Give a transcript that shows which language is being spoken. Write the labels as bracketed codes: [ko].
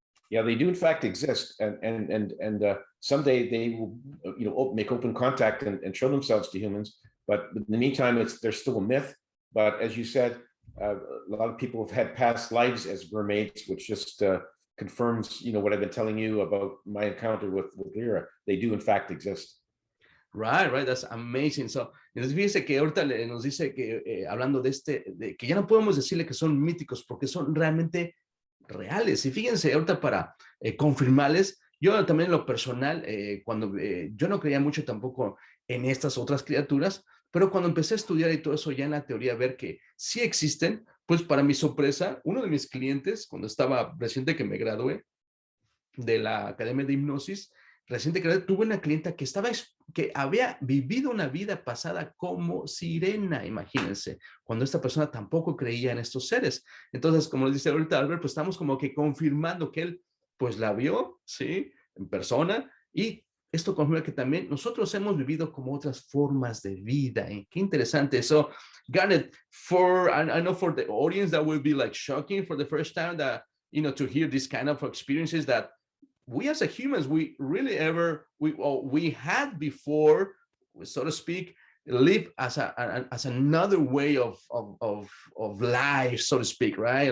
[en] Yeah, they do in fact exist, and someday they will make open contact and show themselves to humans. But in the meantime, they're still a myth. But as you said, a lot of people have had past lives as mermaids, which just confirms what I've been telling you about my encounter with Lyra. They do in fact exist. Right, that's amazing. [es] So, entonces fíjese que ahorita nos dice que hablando de que ya no podemos decirle que son míticos porque son realmente reales. Y fíjense, ahorita para confirmarles, yo también en lo personal, cuando yo no creía mucho tampoco en estas otras criaturas, pero cuando empecé a estudiar y todo eso ya en la teoría, ver que sí existen, pues para mi sorpresa, uno de mis clientes, cuando estaba reciente que me gradué de la Academia de Hipnosis, tuve una clienta que había vivido una vida pasada como sirena, imagínense, cuando esta persona tampoco creía en estos seres. Entonces, como les dice ahorita Albert, pues estamos como que confirmando que él pues la vio, ¿sí? En persona, y esto confirma que también nosotros hemos vivido como otras formas de vida. Qué interesante. [en] So, Garnet, I know for the audience that will be like shocking for the first time that, to hear this kind of experiences that we as a humans, we really we had before, so to speak, live as another way of life, so to speak, right?